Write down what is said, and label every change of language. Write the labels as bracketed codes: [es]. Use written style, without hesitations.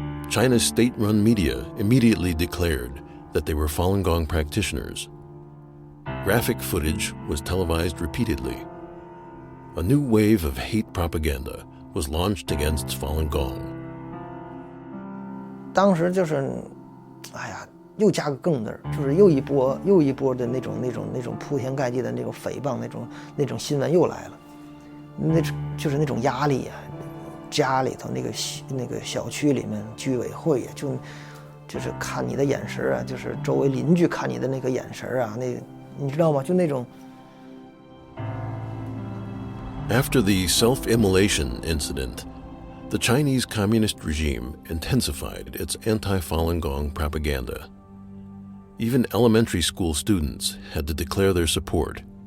[en] China's state-run media immediately declared that they were Falun Gong practitioners. Graphic footage was televised repeatedly. A new wave of hate propaganda was launched against Falun Gong. [zh] 当时就是，哎呀，又加个更字儿，就是又一波的那种铺天盖地的那种诽谤那种新闻又来了，就是那种压力啊，家里头那个小区里面居委会呀，就是看你的眼神啊，就是周围邻居看你的那个眼神啊，你知道吗？就那种。 [en] After the self-immolation incident, the Chinese Communist regime intensified its anti-Falun Gong propaganda. Even elementary school students had to declare their support.